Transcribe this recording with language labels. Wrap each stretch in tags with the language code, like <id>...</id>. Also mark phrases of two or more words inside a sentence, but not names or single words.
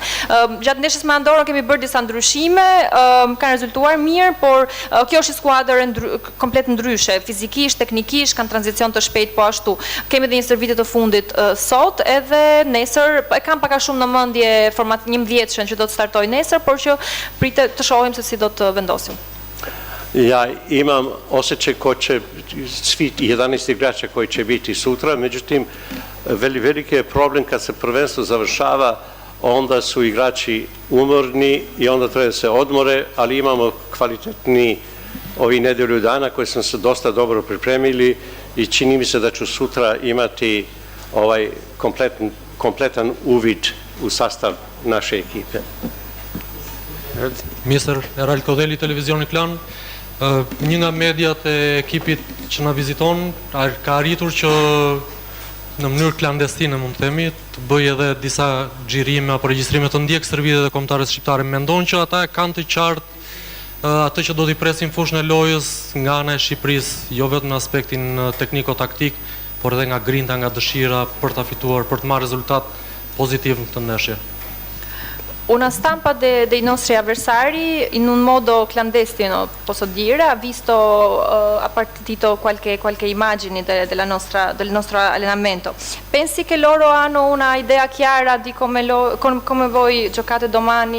<sq>Gjatë ndeshjes me Andorrën kemi bërë disa ndryshime, kanë rezultuar mirë, por kjo është skuadër komplet ndryshe, fizikisht, teknikisht, kanë tranzicion të shpejt, po ashtu. Kemi dhe një stërvitje të fundit sot, edhe nesër, e kam paka shumë në mendje 11-shën që do të startoj nesër, por që pritet të shohim se si do të vendosim.</sq> <sr>Ja imam osjećaj ko će, svi 11 igrača koji će biti sutra, međutim, veliki je problem kad se prvenstvo završava, onda su igrači umorni i onda treba da se odmore, ali imamo kvalitetni ovi nedelju dana koji smo se dosta dobro pripremili i čini mi se da ću sutra imati kompletan uvid u sastav naše ekipe.</sr> <sq>Mjesër Eral Kodeli, Televizioni Klan, një nga mediat e ekipit që na viziton ka arritur që në mënyrë klandestine, mund të themi, të bëj edhe disa xhirime apo regjistrime të ndjekës stërvitjet e kombëtarëve shqiptarë. Mendon që ata kanë të qartë atë që do t'i presin fushën e lojës nga ana e Shqipërisë, jo vetëm në aspektin tekniko-taktik, por edhe nga grinta, nga dëshira për ta fituar, për të marrë rezultat pozitiv në këtë ndeshje.</sq> <it>Una stampa dei nostri avversari in un modo clandestino, posso dire, ha visto, ha partito qualche immagini del nostro allenamento. Pensi che loro hanno una idea chiara di come voi giocate domani?</it>